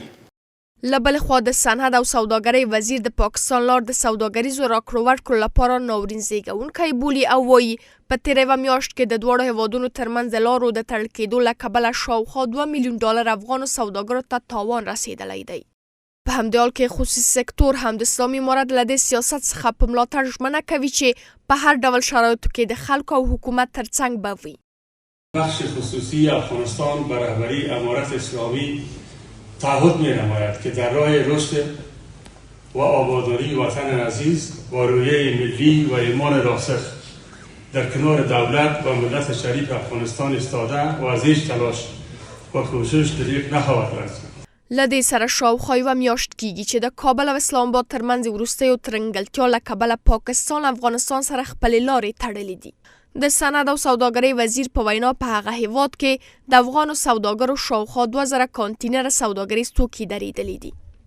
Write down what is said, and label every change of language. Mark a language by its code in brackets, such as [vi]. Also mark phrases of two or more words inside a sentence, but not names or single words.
[ps] له بلې خوا د صنعت او سوداګرۍ وزیر د پاکستان لار د سوداګریزو راکړو ورکړو لپاره ناورین زېږوونکی بولي او وایي په تېره یوه میاشت کې د دواړو هېوادونو ترمنځ د لارو د تړل کېدو له کبله شاوخوا 2 میلیون ډالر افغانو سوداګرو ته تاوان رسېدلی دی. په همدې حال کې خصوصي سکټور هم د اسلامي امارت له دې سیاست څخه په ملاتړ ژمنه کوي چې په هر ډول شرایطو کې د خلکو او حکومت ترڅنګ به وي. [fa] بخش خصوصی افغانستان به رهبری امارت اسلامی تعهد می‌نماید که در راه رشد و آبادانی وطن عزیز با روحیه ملی و ایمان راسخ در کنار دولت و ملت شریف افغانستان ایستاده و از هیچ تلاش و کوشش دریغ نخواهد کرد. [ps] له دې سره شاوخوا یوه میاشت کېږي چې د کابل او اسلام آباد ترمنځ وروستیو ترنګلتیا له کبله پاکستان افغانستان سره خپلې لارې تړلې دي. د صنعت او سوداګرۍ وزیر په وینا په هغه هېواد کې د افغانو سوداګرو شاوخوا 2000 کانتینره سوداګریز توکي درېدلي دي.